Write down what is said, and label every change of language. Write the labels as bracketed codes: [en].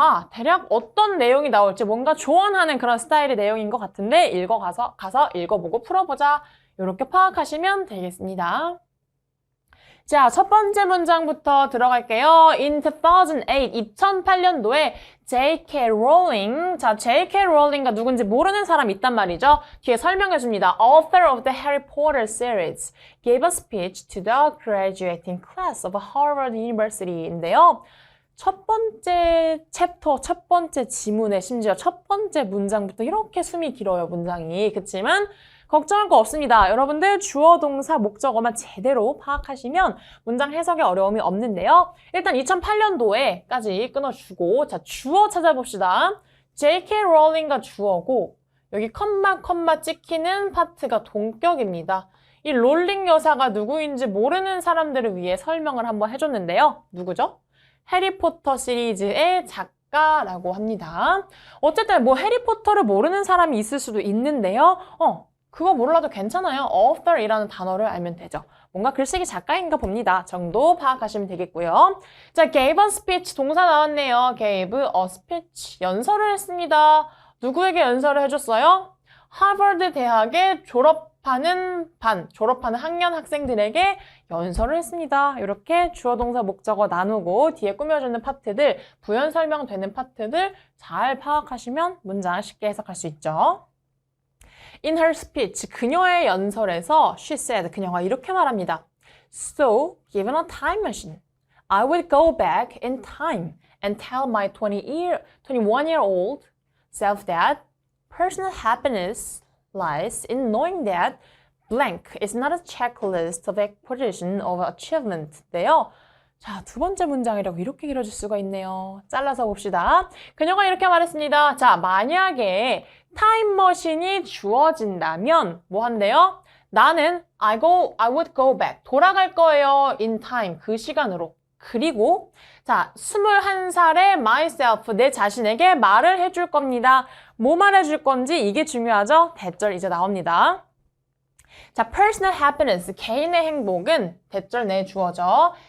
[ko] 대략 어떤 내용이 나올지 뭔가 조언하는 그런 스타일의 내용인 것 같은데 가서 읽어보고 풀어보자. 이렇게 파악하시면 되겠습니다. 자, 첫 번째 문장부터 들어갈게요. In 2008년도에 J.K. Rowling, 자, J.K. Rowling가 누군지 모르는 사람 있단 말이죠. 뒤에 설명해줍니다. [en] Author of the Harry Potter series gave a speech to the graduating class of Harvard University인데요. [ko] 첫 번째 챕터, 첫 번째 지문에 심지어 첫 번째 문장부터 이렇게 숨이 길어요, 문장이. 그치만 걱정할 거 없습니다. 여러분들 주어, 동사, 목적어만 제대로 파악하시면 문장 해석에 어려움이 없는데요. 일단 2008년도에까지 끊어주고 자 주어 찾아봅시다. J.K. 롤링가 주어고 여기 컴마 찍히는 파트가 동격입니다. 이 롤링 여사가 누구인지 모르는 사람들을 위해 설명을 한번 해줬는데요. 누구죠? 해리포터 시리즈의 작가라고 합니다. 어쨌든 뭐 해리포터를 모르는 사람이 있을 수도 있는데요. 그거 몰라도 괜찮아요. author이라는 단어를 알면 되죠. 뭔가 글쓰기 작가인가 봅니다. 정도 파악하시면 되겠고요. 자, [en] gave a speech [ko] 동사 나왔네요. [en] gave a speech [ko] 연설을 했습니다. 누구에게 연설을 해줬어요? 하버드 대학에 졸업하는 학년 학생들에게 연설을 했습니다. 이렇게 주어, 동사, 목적어 나누고 뒤에 꾸며주는 파트들, 부연 설명되는 파트들 잘 파악하시면 문장 쉽게 해석할 수 있죠. [en] In her speech, [ko] 그녀의 연설에서 [en] she said, [ko] 그녀가 이렇게 말합니다. [en] So, given a time machine, I would go back in time and tell my 21-year-old self that personal happiness lies in knowing that blank is not a checklist of acquisition of achievement인데요. [ko] 자, 두 번째 문장이라고 이렇게 길어질 수가 있네요. 잘라서 봅시다. 그녀가 이렇게 말했습니다. 자, 만약에 타임머신이 주어진다면 뭐 한대요? 나는 [en] I would go back. [ko] 돌아갈 거예요. [en] in time. [ko] 그 시간으로. 그리고 자, 21살의 myself, 내 자신에게 말을 해줄 겁니다. 뭐 말해줄 건지 이게 중요하죠? 대절 이제 나옵니다. 자, personal happiness, 개인의 행복은 대절 내주어져.